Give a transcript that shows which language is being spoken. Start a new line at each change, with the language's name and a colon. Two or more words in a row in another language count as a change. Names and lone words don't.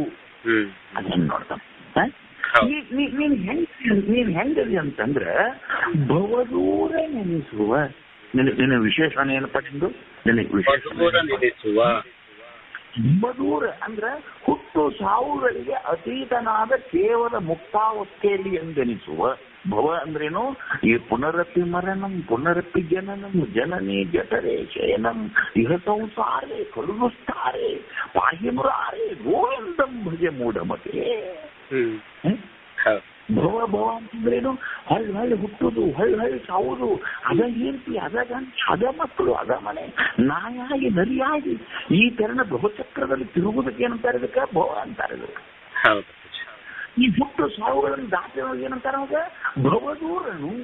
Kannada: ಅದನ್ನ ನೋಡ್ತಾನೆ. ನೀನ್ ಹೆಂಗದಿ ಅಂತಂದ್ರೆ ಭವದೂರ ನೆನೆಸುವ. ನಿನ್ನ ವಿಶೇಷಣ ಏನಪ್ಪ ನಿಂದು? ನೆನೆಸುವ ಬದೂರ ಅಂದ್ರೆ ಹುಟ್ಟು ಸಾವುಗಳಿಗೆ ಅತೀತನಾದ ಕೇವಲ ಮುಕ್ತಾವಸ್ಥೆಯಲ್ಲಿ ಎಂದೆನಿಸುವ. ಭವ ಅಂದ್ರೇನು?
Sanskrit: ಈ ಪುನರಪಿ ಮರಣಂ ಪುನರಪಿ ಜನನಂ ಜನನಿ ಜಠರೇ ಶಯನಂ ಇಹ ಸಂಸಾರೇ ಕರುಣುಸ್ತಾರೆ ಪಾಹಿ ಮುರಾರೇ ಗೋವಿಂದಂ ಭಜೆ ಮೂಢಮತೆ.
Kannada: ಭವ ಭವ ಅಂತಂದ್ರೇನು? ಹಳ್ಳಿ ಹುಟ್ಟುದು, ಹಳ್ಳಿ ಸಾವುದು, ಅದ ಹೆಂಡತಿ, ಅದ ಗಂಡ, ಅದ ಮಕ್ಕಳು, ಅದ ಮನೆ, ನಾಯಾಗಿ ನರಿಯಾಗಿ ಈ ತೆರನ ಭವಚಕ್ರದಲ್ಲಿ ತಿರುಗುದಕ್ಕೆ ಏನಂತಾರೆ? ಇದಕ್ಕೆ ಭವ ಅಂತಾರೆ. ಇದಕ್ಕೆ ಈ ಹುಟ್ಟು ಸಾವುಗಳನ್ನು ದಾಟಿರೋ ಏನಂತಾರೆ?